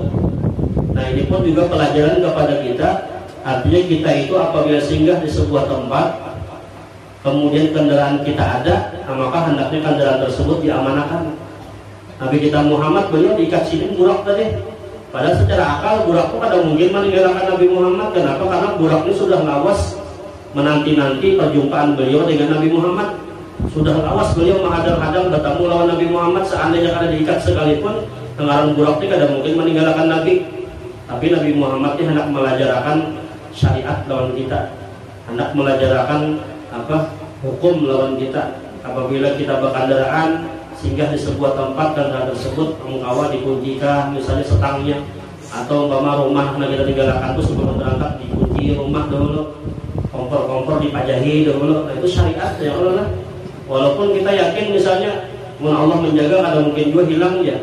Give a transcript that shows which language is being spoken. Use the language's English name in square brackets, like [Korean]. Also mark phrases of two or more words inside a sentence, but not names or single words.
[Indonesian] Nah ini pun juga pelajaran kepada kita. Artinya kita itu apabila singgah di sebuah tempat, kemudian kendaraan kita ada, maka hendaknya kendaraan tersebut diamanahkan. Nabi kita Muhammad beliau diikat sini burak tadi. Padahal secara akal budak itu kada mungkin meninggalkan Nabi Muhammad. Kenapa? Karena budak ini sudah lawas menanti-nanti perjumpaan beliau dengan Nabi Muhammad. Sudah lawas beliau menghadang-hadang bertemu lawan Nabi Muhammad. Seandainya kada diikat sekalipun, dengaran budak ini kada mungkin meninggalkan Nabi. Tapi Nabi Muhammad ini hendak melajarakan syariat lawan kita, hendak melajarakan hukum lawan kita. Apabila kita berkendaraan singgah di sebuah tempat dan tersebut engkau dikuncikan misalnya setangnya, atau umpama rumah yang kita tinggalkan itu sebelum berangkat dikunci rumah dahulu, kompor-kompor dipajahi dahulu. Nah itu syariat ya Allah. Walaupun kita yakin misalnya Allah menjaga, ada mungkin juga hilang ya.